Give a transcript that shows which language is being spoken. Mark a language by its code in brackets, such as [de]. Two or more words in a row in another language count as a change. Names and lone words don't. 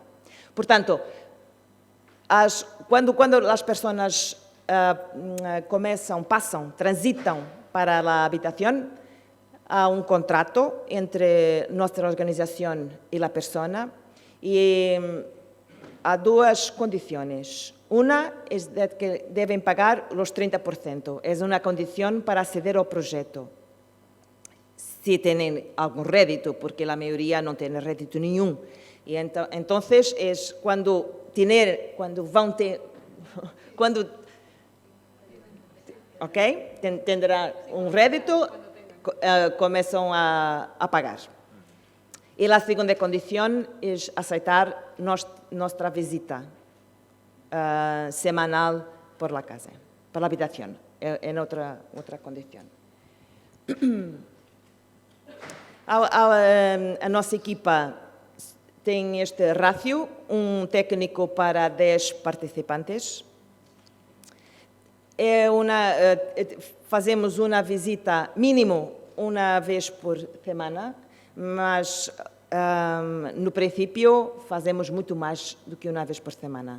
[pt] Portanto, quando as pessoas transitam para a habitação, há contrato entre nossa organização e a pessoa, e há duas condições. Uma é que devem pagar os 30%. É uma condição para aceder ao projeto. Se têm algum rédito, porque a maioria não tem rédito nenhum. E então é tendrá rédito, começam a pagar. E a segunda condição é aceitar nossa visita semanal [es] por la casa, por la habitación. [pt] É outra condição. A nossa equipa tem este rácio, um técnico para 10 participantes. Fazemos uma visita mínimo uma vez por semana, mas no princípio fazemos muito mais do que uma vez por semana.